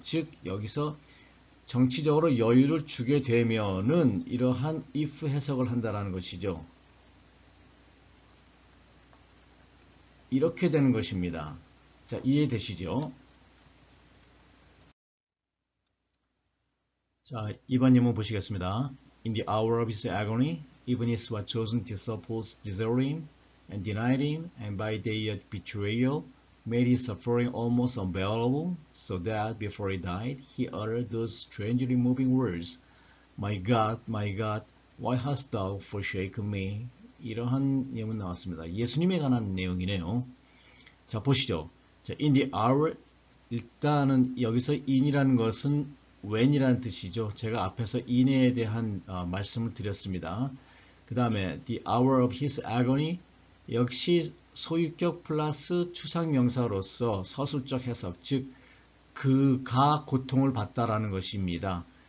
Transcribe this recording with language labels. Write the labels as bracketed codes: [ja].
[ko] 즉 여기서 정치적으로 여유를 주게 되면은 이러한 if 해석을 한다라는 것이죠. 이렇게 되는 것입니다. 자, 이해되시죠? 자, 이번 예문 보시겠습니다. [en] In the hour of his agony, even his chosen disciples deserted him and denied him, and by their betrayal made his suffering almost unbearable, so that before he died, he uttered those strangely moving words, my God, why hast thou forsaken me? [ko] 이러한 예문 나왔습니다. 예수님에 관한 내용이네요. 자, 보시죠. 자, [en] in the hour, [ko] 일단은 여기서 in이라는 것은 when이라는 뜻이죠. 제가 앞에서 in에 대한 말씀을 드렸습니다. 그 다음에 [en] the hour of his agony, [ko] 역시 소유격 플러스 추상명사로서 서술적 해석, 즉 그가 고통을 받다라는 것입니다.